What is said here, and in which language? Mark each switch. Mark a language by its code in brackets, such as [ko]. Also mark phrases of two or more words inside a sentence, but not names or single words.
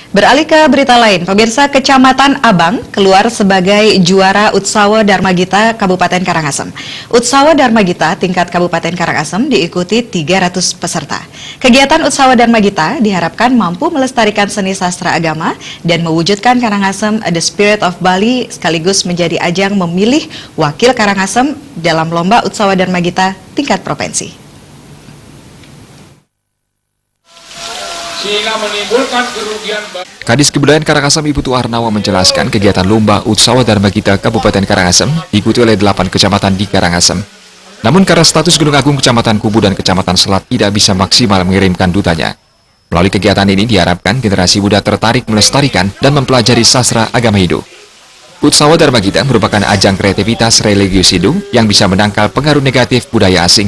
[id] Beralih ke berita lain, pemirsa, Kecamatan Abang keluar sebagai juara Utsawa Dharma Gita Kabupaten Karangasem. Utsawa Dharma Gita tingkat Kabupaten Karangasem diikuti 300 peserta. Kegiatan Utsawa Dharma Gita diharapkan mampu melestarikan seni sastra agama dan mewujudkan Karangasem The Spirit of Bali sekaligus menjadi ajang memilih wakil Karangasem dalam lomba Utsawa Dharma Gita tingkat provinsi. Sehingga menimbulkan kerugian. Kadis Kebudayaan Karangasem Ibu Tuarnawa menjelaskan kegiatan lomba Utsawa Dharma Gita Kabupaten Karangasem diikuti oleh 8 kecamatan di Karangasem. Namun karena status Gunung Agung Kecamatan Kubu dan Kecamatan Selat tidak bisa maksimal mengirimkan dutanya. Melalui kegiatan ini diharapkan generasi muda tertarik melestarikan dan mempelajari sastra agama Hindu. Utsawa Dharma Gita merupakan ajang kreativitas religius Hindu yang bisa menangkal pengaruh negatif budaya asing.